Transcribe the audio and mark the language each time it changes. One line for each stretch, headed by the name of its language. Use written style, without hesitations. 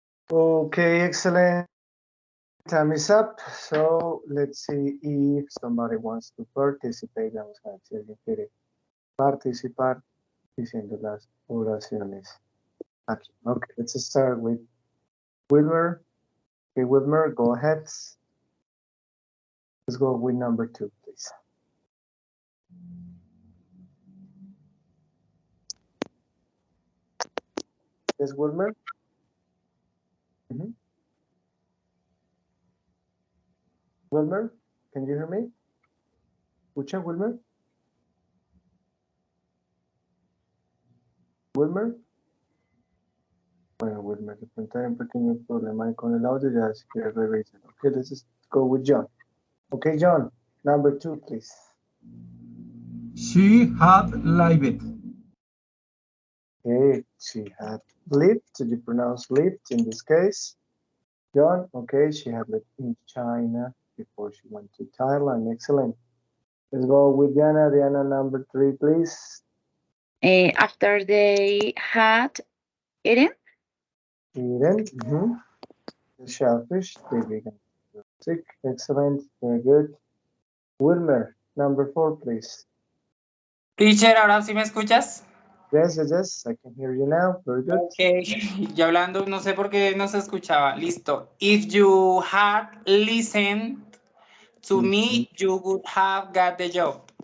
English: Okay, excellent. Time is up. So let's see if somebody wants to participate.
Spanish: Vamos a ver si alguien quiere participar diciendo las oraciones. Aquí.
English: Okay, let's start with Wilmer. Okay, Wilmer, go ahead. Let's go with number 2, please. Yes, Wilmer? Wilmer, can you hear me?
Spanish: ¿Escucha, Wilmer?
English: Wilmer?
Spanish: Bueno, Wilmer, de pronto hay un pequeño problema ahí con el audio, ya si quieres revisar.
English: Okay, let's just go with John. Okay, John, number 2, please. She had lived. Okay, she had lived. Did you pronounce lived in this case? John, okay, she had lived in China before she went to Thailand. Excellent. Let's go with Diana. Diana, number 3, please. After they had eaten, Eden. The shellfish, they began to sick. Excellent. Very good. Wilmer, number 4, please.
Spanish: Teacher, ¿ahora sí me escuchas?
English: Yes, yes, yes. I can hear you now. Very good.
Spanish: Ok, ya hablando, no sé por qué no se escuchaba. Listo.
English: If you had listened to me, you would have got the job.